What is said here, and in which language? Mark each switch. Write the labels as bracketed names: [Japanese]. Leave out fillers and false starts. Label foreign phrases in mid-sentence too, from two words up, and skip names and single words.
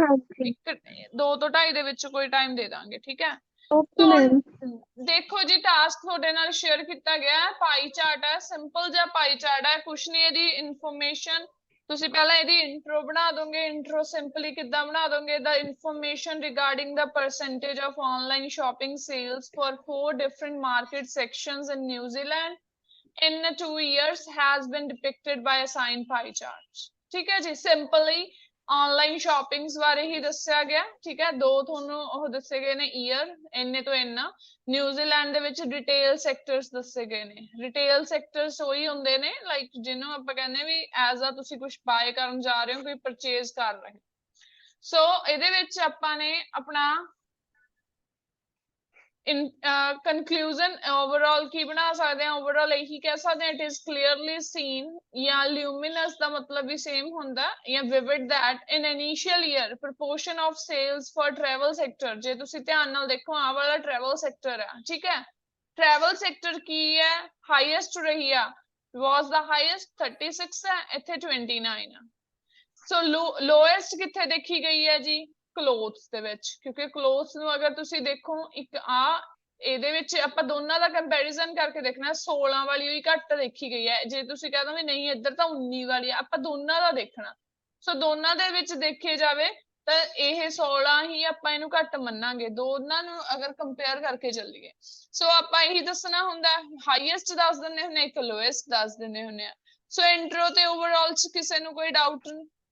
[Punjabi] ਹਾਂਜੀ 2 ਤੋਂ 2:30 ਦੇ ਵਿੱਚ ਕੋਈ ਟਾਈਮ ਦੇ ਦਾਂਗੇ। ਠੀਕ ਹੈ, ਓਕੇ ਸੋ ਮੈਮ। ਦੇਖੋ ਜੀ ਟਾਸਕ ਤੁਹਾਡੇ ਨਾਲ ਸ਼ੇਅਰ ਕੀਤਾ ਗਿਆ ਹੈ। [English] pie chart [Punjabi] ਹੈ, ਸਿੰਪਲ ਜਿਹਾ [English] pie chart [Punjabi] ਹੈ, ਕੁਛ ਨਹੀਂ। ਇਹਦੀ ਇਨਫੋਰਮੇਸ਼ਨ ਤੁਸੀਂ ਪਹਿਲਾਂ ਇਹਦੀ ਇੰਟਰੋ ਬਣਾ ਦੋਗੇ। ਇੰਟਰੋ ਸਿੰਪਲੀ ਕਿੱਦਾਂ ਬਣਾ ਦੋਗੇ? [English] The information regarding the percentage of online shopping sales for 4 different market sections in New Zealand in 2 years has been depicted by a sign pie chart. [Punjabi] ਠੀਕ ਹੈ ਜੀ, [English] simply online shoppings [Punjabi] ਬਾਰੇ ਹੀ ਦੱਸਿਆ ਗਿਆ। ਠੀਕ ਹੈ, 2 ਤੁਹਾਨੂੰ ਉਹ ਦੱਸੇ ਗਏ ਨੇ ਈਅਰ, ਇੰਨੇ ਤੋਂ ਇੰਨਾ। ਨਿਊਜ਼ੀਲੈਂਡ ਦੇ ਵਿੱਚ [English] detail sectors [Punjabi] ਦੱਸੇ ਗਏ ਨੇ। [English] detail sectors [Punjabi] ਉਹੀ ਹੁੰਦੇ ਨੇ ਲਾਈਕ ਜਿਹਨੂੰ ਆਪਾਂ ਕਹਿੰਦੇ ਵੀ ਐਜ਼ ਆ ਤੁਸੀਂ ਕੁਝ ਬਾਏ ਕਰਨ ਜਾ ਰਹੇ ਹੋ, ਕੋਈ ਪਰਚੇਜ਼ ਕਰ ਰਹੇ ਹੋ। ਸੋ ਇਹਦੇ ਵਿੱਚ ਆਪਾਂ ਨੇ ਆਪਣਾ [English] conclusion overall [Punjabi] ਕੀ ਬਣਾ ਸਕਦੇ ਹਾਂ overall ਇਹੀ ਕਹਿ ਸਕਦੇ ਹਾਂ [English] it is clearly seen [Punjabi] ਜਾਂ luminous ਦਾ ਮਤਲਬ ਵੀ same ਹੁੰਦਾ ਜਾਂ [English] vivid that in initial year proportion of sales for travel [Punjabi] sector ਜੇ ਤੁਸੀਂ ਧਿਆਨ ਨਾਲ ਦੇਖੋ ਆਹ ਵਾਲਾ [English] travel sector [Punjabi] ਹੈ ਠੀਕ ਹੈ [English] travel sector [Punjabi] ਕੀ ਹੈ highest ਰਹੀ ਆ [English] was the highest [Punjabi] 36 ਹੈ ਇੱਥੇ 29 ਆ ਸੋ ਲੋਐਸਟ ਕਿੱਥੇ ਦੇਖੀ ਗਈ ਹੈ ਜੀ ਕਲੋਥਸ ਦੇ ਵਿੱਚ ਕਿਉਂਕਿ ਕਲੋਥਸ ਨੂੰ ਅਗਰ ਤੁਸੀਂ ਦੇਖੋ ਇੱਕ ਇਹਦੇ ਵਿੱਚ ਆਪਾਂ ਦੋਨਾਂ ਦਾ ਕੰਪੈਰੀਜ਼ਨ ਕਰਕੇ ਦੇਖਣਾ 16 ਵਾਲੀ ਹੋਈ ਘੱਟ ਦੇਖੀ ਗਈ ਹੈ ਜੇ ਤੁਸੀਂ ਕਹਿੰਦੇ ਵੀ ਨਹੀਂ ਇੱਧਰ ਤਾਂ 19 ਵਾਲੀ ਆ ਆਪਾਂ ਦੋਨਾਂ ਦਾ ਦੇਖਣਾ ਸੋ ਦੋਨਾਂ ਦੇ ਵਿੱਚ ਦੇਖੇ ਜਾਵੇ ਤਾਂ ਇਹ 16 ਹੀ ਆਪਾਂ ਇਹਨੂੰ ਘੱਟ ਮੰਨਾਂਗੇ ਦੋਨਾਂ ਨੂੰ ਅਗਰ ਕੰਪੇਅਰ ਕਰਕੇ ਚੱਲੀਏ ਸੋ ਆਪਾਂ ਇਹੀ ਦੱਸਣਾ ਹੁੰਦਾ ਹਾਈਐਸਟ ਦੱਸ ਦਿੰਦੇ ਹੁੰਦੇ ਇੱਕ ਲੋਐਸਟ ਦੱਸ ਦਿੰਦੇ ਹੁੰਦੇ ਆ ਸੋ ਇੰਟਰੋ ਤੇ ਓਵਰਆਲ ਚ ਕਿਸੇ ਨੂੰ ਕੋਈ ਡਾਊਟ ਨਹੀਂ